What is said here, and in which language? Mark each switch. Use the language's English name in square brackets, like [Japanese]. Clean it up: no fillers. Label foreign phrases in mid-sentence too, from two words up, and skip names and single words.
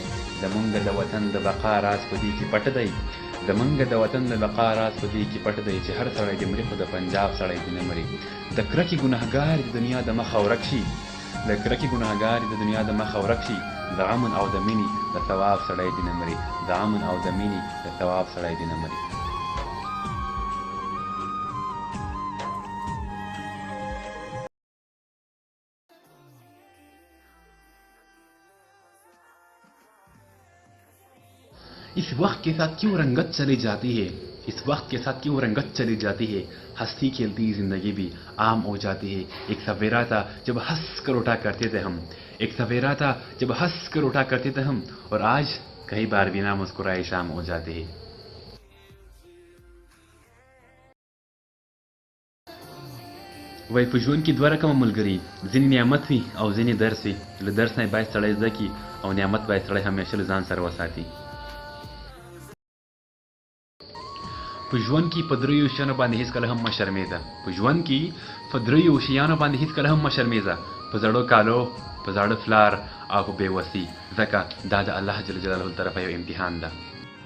[Pashto] زمونږ د وطن د بقا راز په دې کې پټ دی، زمونږ د وطن د بقا راز په دې کې پټ دی، چې هر سړی دې مري خو د پنجاب سړی دې نه مري. د کرکې ګنهګار د دنیا د مخه ورک شي، د کرکې ګنهګار د دنیا د مخه ورک شي، د امن او د مینې د ثواب سړی دې نه مري، د امن او د مینې د ثواب سړی دې نه مري. [Urdu] اس وقت کے ساتھ کیوں رنگت چلی جاتی ہے، اس وقت کے ساتھ کیوں رنگت چلی جاتی ہے، ہنستی کھیلتی زندگی بھی عام ہو جاتی ہے. ایک سویرا تھا جب ہنس کر اٹھا کرتے تھے ہم، ایک سویرا تھا جب ہنس کر اٹھا کرتے تھے ہم، اور آج کئی بار بغیر مسکرائے شام ہو جاتی ہے. [Pashto] وای په ژوند کې دوه رقمه ملګري، ځینې نعمت وي او ځینې درس وي. له درس نه باید سړی زده کړي او نعمت باید سړی همیشه له ځان سره وساتي. په ژوند کې په دریو شیانو باندې هیڅکله هم مه شرمېږه، په ژوند کې په دریو شیانو باندې هیڅکله هم مه شرمېږه، په زړو کالو، په زاړه پلار او په بېوسۍ، ځکه دا د الله جل جلاله له طرفه یو امتحان ده.